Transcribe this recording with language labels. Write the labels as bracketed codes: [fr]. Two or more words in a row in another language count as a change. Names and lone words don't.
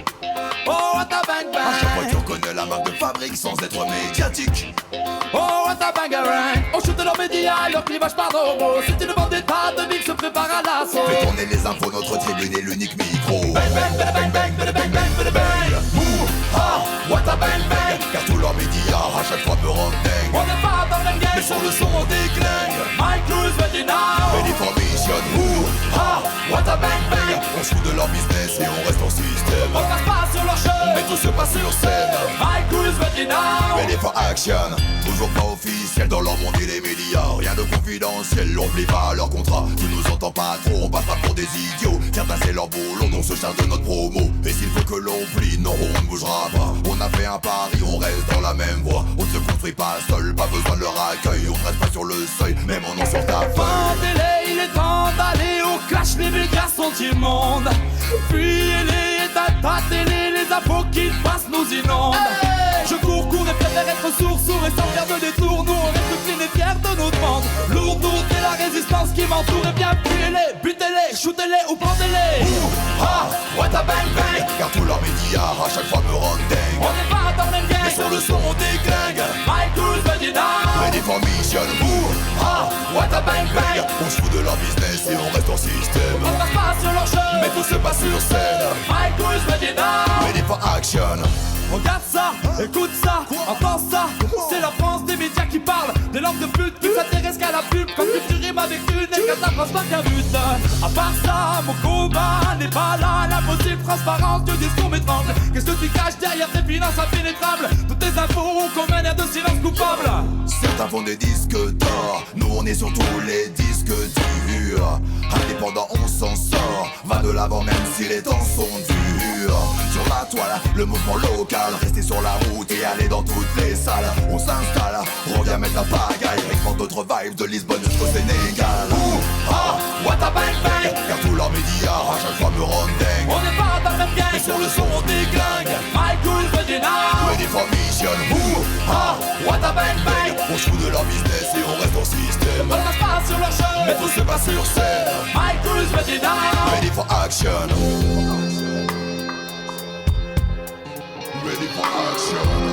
[en] Oh, what a bang bang. [fr] À chaque fois tu reconnais la marque de fabrique sans être médiatique. [en] Oh, what a bangarang. [fr] On shoot leurs médias et leur clivage par nos mots. C'est une bande d'état de mix se prépare à l'assaut. Fais tourner les infos, notre tribune est l'unique micro. Bang bang, bada bang bang, bada bang bang, bada bang. [en] Ouh, ah, what a bang bang. [fr] Car tous leurs médias à chaque fois me rendent dingue. On n'est pas dans le même game, Mais sur le son on déglingue. [en] Mike Cruz, ready now. Ready for mission. Ouh, ah, what a bang bang. [fr] On se fout de leur business et on reste en système. On passe pas sur leur chemin, Mais tout se passe sur scène. [en] Mike Cruz, ready now. Ready for action. [fr] Toujours pas officiel dans leur monde et les médias. Rien de confidentiel, on plie pas leur contrat. Tu nous entends pas trop, on passe pas pour des idiots. Certains c'est leur boulot, on se charge de notre promo. Et s'il faut que l'on plie, non on ne bougera pas. On a fait un pari, on reste dans la même voie. On ne se construit pas seul, pas besoin de leur accueil. On reste pas sur le seuil, même en nom sur ta Fin feuille. délai, il est temps d'aller au clash, les médias sont immondes. Puis les ta télé, les infos qui passent nous inondent. Je cours et préfère être sourd et sans faire de détour. Nous on reste clean et fiers de nos demandes. Lourd et la résistance qui m'entoure. Et bien tuez-les, butez-les, shootez-les ou pendez-les. Ouh, [en] ah, what a bang bang. [fr] Car tous leurs médias à chaque fois me rendent dingue. On n'est pas dans le même game, Mais sur le son on déglingue. [en] Mike Cruz, ready now. Ready for mission. Ouh, ah, what a bang bang. [fr] On se fout de leur business et on reste en système. On passe pas sur leur chemin, Mais tout se passe sur scène. [en] Mike Cruz, ready now. Ready for action. [fr] Regarde ça, écoute ça, entends ça. C'est la France des médias qui parlent. Des langues de pute qui s'intéressent qu'à la pub. Quand tu rimes avec une et que ta phrase pas qu'un but. À part ça, mon combat n'est pas là. L'impossible transparence du discours m'étrangle. Qu'est-ce que tu caches derrière tes finances impénétrables? Toutes tes infos ont comme un air de silence coupable. Certains font des disques d'or, nous on est sur tous les disques durs. Indépendant on s'en sort, va de l'avant même si les temps sont durs. Sur la toile, le mouvement local, rester sur la route et aller dans toutes les salles. On s'installe, on vient mettre la pagaille, export d'autres vibes de Lisbonne jusqu'au Sénégal. Ouh, [en] ah, what a bang bang. [fr] Car tous leurs médias à chaque fois me rendent dingue. On n'est pas dans le même game, Mais sur le son on déglingue. [en] Mike Cruz, ready now. Ready for mission. Ouh, ah, what a bang bang. [fr] On se fout de leur business et on reste en système. On passe pas sur leur chemin, Mais tout se passe sur scène. [en] Mike Cruz, ready now. Ready for action. Ready for action.